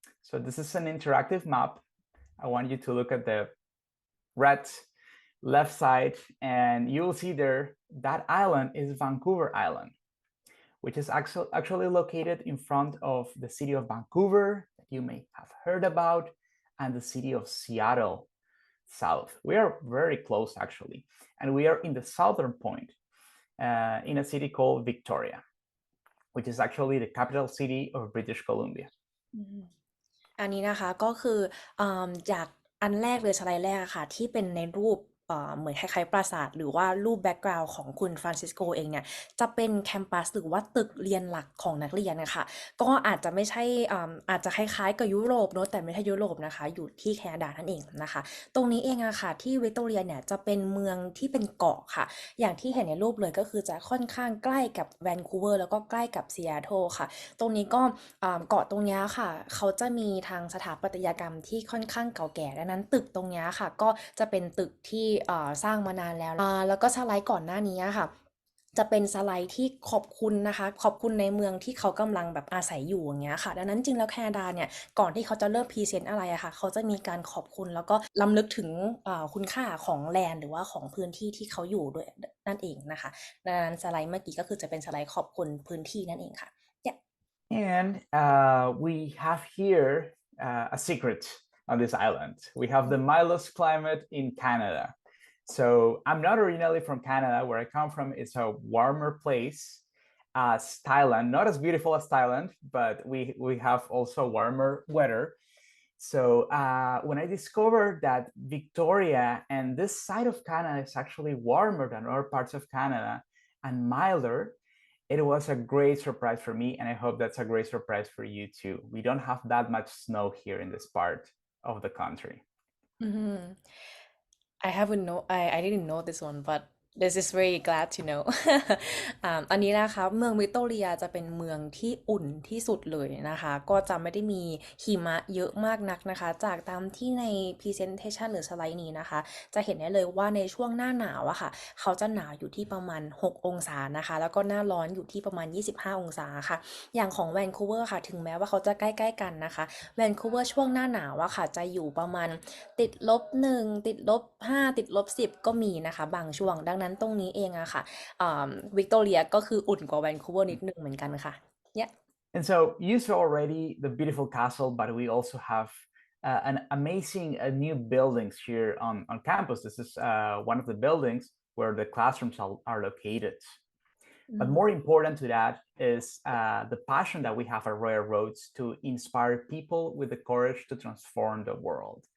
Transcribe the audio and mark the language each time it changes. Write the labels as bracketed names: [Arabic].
[English] So this is an interactive map. I want you to look at the red left side, and you will see there that island is Vancouver Island, which is actually located in front of the city of Vancouver that you may have heard about, and the city of Seattle south. We are very close actually, and we are in the southern point in a city called Victoria, which is actually the capital city of British Columbia. [Thai] อันนี้นะคะก็คือจากอันแรกเลยสไลด์แรกค่ะที่เป็นในรูปเหมือนคล้ายๆปราสาทหรือว่ารูปแบ็กกราวด์ของคุณฟรานซิสโกเองเนี่ยจะเป็นแคมปัสหรือว่าตึกเรียนหลักของนักเรียนนะคะก็อาจจะไม่ใช่ อาจจะคล้ายๆกับยุโรปเนอะแต่ไม่ใช่ยุโรปนะคะอยู่ที่แคนาดานั่นเองนะคะตรงนี้เองอะค่ะที่วิกตอเรียเนี่ยจะเป็นเมืองที่เป็นเกาะค่ะอย่างที่เห็นในรูปเลยก็คือจะค่อนข้างใกล้กับแวนคูเวอร์แล้วก็ใกล้กับซีแอตเทิลค่ะตรงนี้ก็เกาะตรงนี้ค่ะเขาจะมีทางสถาปัตยกรรมที่ค่อนข้างเก่าแก่ดังนั้นตึกตรงนี้ค่ะก็จะเป็นตึกที่สร้างมานานแล้วแล้วก็สไลด์ก่อนหน้านี้ค่ะ จะเป็นสไลด์ที่ขอบคุณนะคะขอบคุณในเมืองที่เขากำลังแบบอาศัยอยู่อย่างเงี้ยค่ะดังนั้นจริงแล้วแคนาดาเนี่ยก่อนที่เขาจะเริ่มพรีเซนต์อะไรอะค่ะเขาจะมีการขอบคุณแล้วก็ล้ำลึกถึงคุณค่าของแลนด์หรือว่าของพื้นที่ที่เขาอยู่ด้วยนั่นเองนะคะดังนั้นสไลด์เมื่อกี้ก็คือจะเป็นสไลด์ขอบคุณพื้นที่นั่นเองค่ะ [English] And we have here a secret on this island. We have the mildest climate in Canada. So I'm not originally from Canada. Where I come from, it's a warmer place as Thailand, not as beautiful as Thailand, but we have also warmer weather. So when I discovered that Victoria and this side of Canada is actually warmer than other parts of Canada and milder, it was a great surprise for me, and I hope that's a great surprise for you too. We don't have that much snow here in this part of the country. I haven't know I didn't know this one, but This is very glad to know [Thai] อันนี้นะคะเมืองวิกตอเรียจะเป็นเมืองที่อุ่นที่สุดเลยนะคะก็จะไม่ได้มีหิมะเยอะมากนักนะคะจากตามที่ใน presentation หรือสไลด์นี้นะคะจะเห็นได้เลยว่าในช่วงหน้าหนาวอะค่ะเขาจะหนาวอยู่ที่ประมาณ6องศานะคะแล้วก็หน้าร้อนอยู่ที่ประมาณ25องศาค่ะอย่างของแวนคูเวอร์ค่ะถึงแม้ว่าเขาจะใกล้ๆกันนะคะแวนคูเวอร์ช่วงหน้าหนาวอะค่ะจะอยู่ประมาณ ติดลบ1ติดลบ5ติดลบ10ก็มีนะคะบางช่วงดังนั้นตรงนี้เองอะค่ะวิกตอเรียก็คืออุ่นกว่าแวนคูเวอร์นิดนึงเหมือนกันค่ะ yeah [English] And so you saw already the beautiful castle, but we also have an amazing new buildings here on campus. This is one of the buildings where the classrooms are located. But more important to that is the passion that we have at Royal Roads to inspire people with the courage to transform the world.